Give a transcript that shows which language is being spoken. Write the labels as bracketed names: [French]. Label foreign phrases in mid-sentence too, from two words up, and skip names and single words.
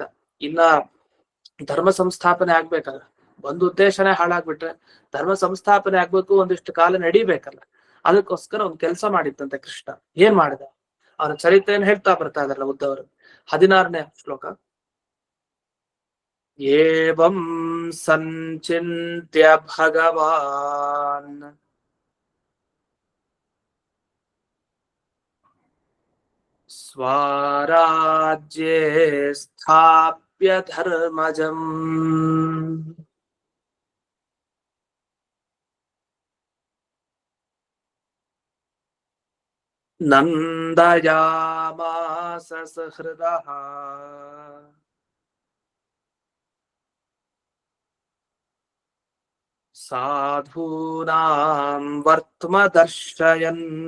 [Kannada] ಇನ್ನ ಧರ್ಮ ಸಂಸ್ಥಾಪನೆ ಆಗ್ಬೇಕಲ್ಲ, ಒಂದು ಉದ್ದೇಶನೇ ಹಾಳಾಗ್ಬಿಟ್ರೆ ಧರ್ಮ ಸಂಸ್ಥಾಪನೆ ಆಗ್ಬೇಕು, ಒಂದಿಷ್ಟು ಕಾಲ ನಡಿಬೇಕಲ್ಲ. ಅದಕ್ಕೋಸ್ಕರ ಒಂದು ಕೆಲಸ ಮಾಡಿತ್ತಂತೆ ಕೃಷ್ಣ. ಏನ್ ಮಾಡಿದ? ಅವನ ಚರಿತ್ರೆಯನ್ನು ಹೇಳ್ತಾ ಬರ್ತಾ ಇದಾರಲ್ಲ ಉದ್ದವರು. 16ನೇ ಶ್ಲೋಕ. [Sanskrit] ಏವಂ ಸಂಚಿಂತ್ಯ ಭಗವಾನ್ ಸ್ವರಾಜ್ಯೇ ಸ್ಥಾಪ್ಯ ಧರ್ಮಜಂ ನಂದಯಾಮಾಸ ಸಹೃದಃ ಸಾಧೂನಾಂ ವರ್ತಮ ದರ್ಶಯನ್.